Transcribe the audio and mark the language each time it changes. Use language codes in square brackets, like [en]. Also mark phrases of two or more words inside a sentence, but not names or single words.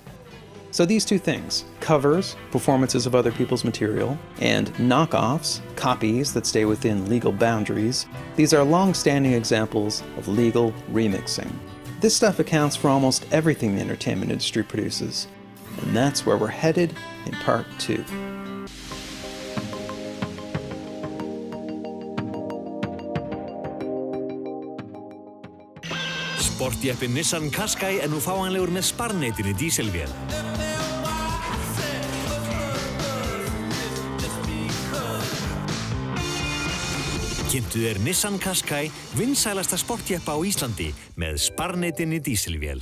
[en] So these two things, covers, performances of other people's material, and knockoffs, copies that stay within legal boundaries, these are long-standing examples of legal remixing. This stuff accounts for almost everything the entertainment industry produces, and that's where we're headed in part 2. [is] Sportjeppin Nissan Qashqai nú fáanlegur með sparneytinni díselvél. Kynntu þér Nissan Qashqai, vinsælasta sportjeppa á Íslandi með sparneytinni díselvél.